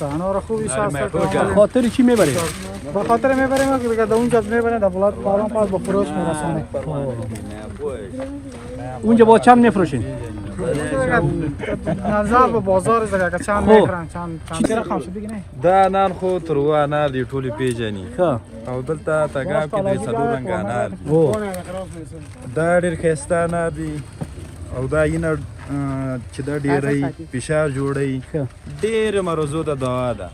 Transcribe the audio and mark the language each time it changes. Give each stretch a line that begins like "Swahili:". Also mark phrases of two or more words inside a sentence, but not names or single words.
Persian: انار خوبیش هست. به خاطر چی میبرین؟ به خاطر میبریم که دیگه اونجا میبریم در ولایت پروان پاس به فروش میرسونه. اونجا با چند میفروشین؟ نظر به بازار زده که چند میخرن چند رقم شد دیگه نه.
Pashto: دا انار خو تروا انار دی ټولې پیژني او دلته تګاب کې د څلور رنګه انار دا ډېر ښایسته انار دي او دا یینه چې دا ډېری فشار جوړوي ډېرو مرضو ته دوا ده.